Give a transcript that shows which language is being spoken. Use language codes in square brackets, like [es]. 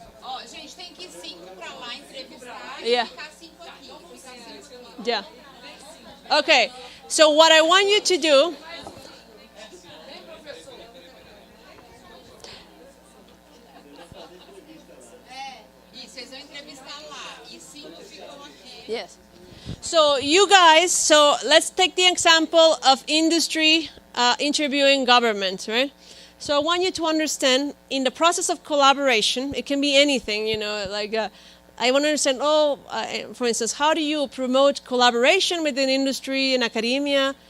[pt] Ó, gente, tem que ir 5 para lá entrevistar [en] Yeah. [pt] e ficar 5 aqui. [en] Yeah. Okay, so what I want you to do. [pt] E vocês vão entrevistar lá e 5 ficam aqui. [en] Yes. So you guys, so let's take the example of industry interviewing government, right? So I want you to understand, in the process of collaboration, it can be anything, you know, like I want to understand, for instance, how do you promote collaboration within industry and academia?